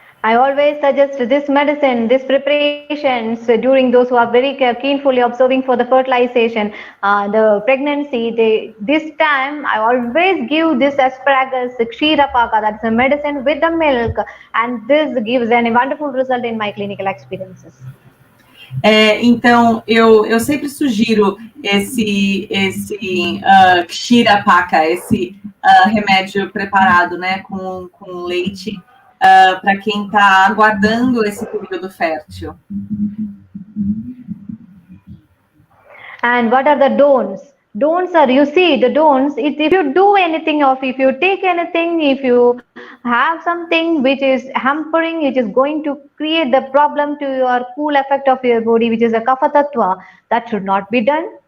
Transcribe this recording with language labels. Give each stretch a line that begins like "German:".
English: I always suggest this medicine, this preparations during those who are very keenly observing for the fertilization, the pregnancy. This time I always give this asparagus kshirapaka, that is a medicine with the milk, and this gives a wonderful result in my clinical experiences.
Portuguese: Então, eu sempre sugiro esse Kshira Paka, esse remédio preparado, né, com leite, para quem está aguardando esse período fértil.
English: And what are the don'ts? Don'ts are, you see, the don'ts, if you do anything or if you take anything, if you have something which is hampering, which is going to create the problem to your cool effect of your body, which is a kapha tattva, that should not be done.